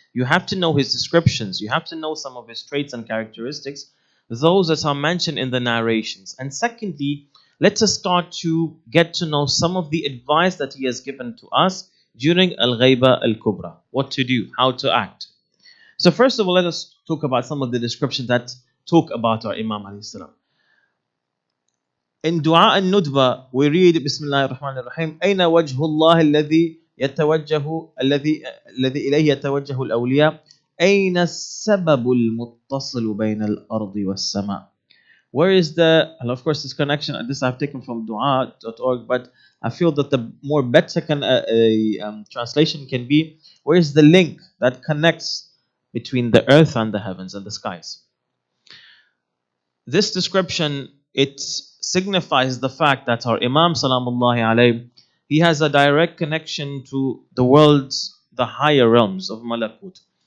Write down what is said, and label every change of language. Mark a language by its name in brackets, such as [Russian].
[English] You have to know his descriptions. You have to know some of his traits and characteristics, those that are mentioned in the narrations. And secondly, let us start to get to know some of the advice that he has given to us during Al-Ghaiba Al-Kubra. What to do, how to act. So first of all, let us talk about some of the descriptions that talk about our Imam alayhi salam. In Dua al-Nudba, we read [Arabic] Bismillah ar-Rahman ar-Rahim, أين وجه الله الذي يتوجه الذي إليه يتوجه الأولياء أين السبب المتصل بين الأرض والسماء. [English] Where is the, and of course this connection, this I've taken from dua.org, but I feel that the more better translation can be, where is the link that connects between the earth and the heavens and the skies. This description, it signifies the fact that our Imam Salamullahi alayhi, he has a direct connection to the world's, the higher realms of Malakut.